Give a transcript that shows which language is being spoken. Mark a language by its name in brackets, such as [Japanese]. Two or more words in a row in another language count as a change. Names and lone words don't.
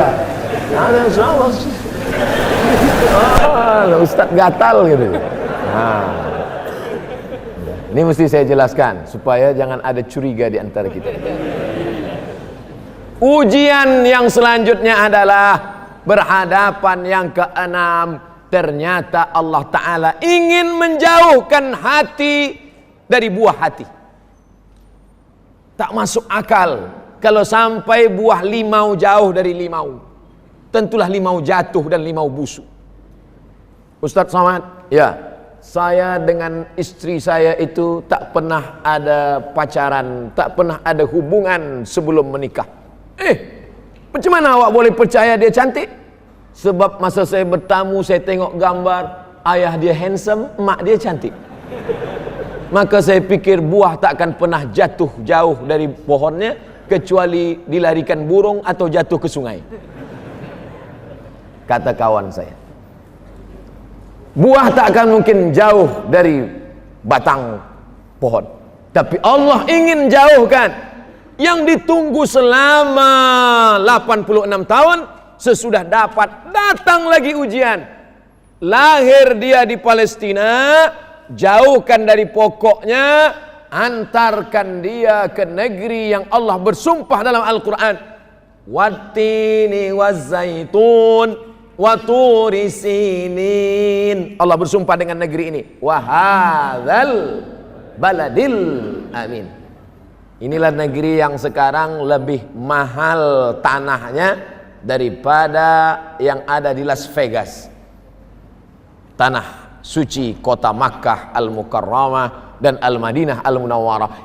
[Indonesian] Ada salah. Ustaz gatal gitu. Nah, ini mesti saya jelaskan supaya jangan ada curiga di antara kita. Ujian yang selanjutnya adalah berhadapan yang keenam. Ternyata Allah Ta'ala ingin menjauhkan hati dari buah hati. Tak masuk akal kalau sampai buah limau jauh dari limau. Tentulah limau jatuh dan limau busuk. Ustaz Somad, ya, saya dengan istri saya itu tak pernah ada pacaran, tak pernah ada hubungan sebelum menikah. [Malay] Macam mana awak boleh percaya dia cantik? Sebab masa saya bertamu, saya tengok gambar, ayah dia handsome, mak dia cantik. [Indonesian] Maka saya pikir buah tak akan pernah jatuh jauh dari pohonnya, kecuali dilarikan burung atau jatuh ke sungai. Kata kawan saya, buah tak akan mungkin jauh dari batang pohon. Tapi Allah ingin jauhkan. Yang ditunggu selama 86 tahun, sesudah dapat, datang lagi ujian. Lahir dia di Palestina, jauhkan dari pokoknya, antarkan dia ke negeri yang Allah bersumpah dalam Al-Quran. [Arabic] والتين والزيتون وطور سينين. [Indonesian] Allah bersumpah dengan negeri ini. [Arabic] وهذا البلد الأمين. [Indonesian] Inilah negeri yang sekarang lebih mahal tanahnya daripada yang ada di Las Vegas. Tanah suci kota Makkah Al-Mukarramah dan Al-Madinah Al-Munawwarah.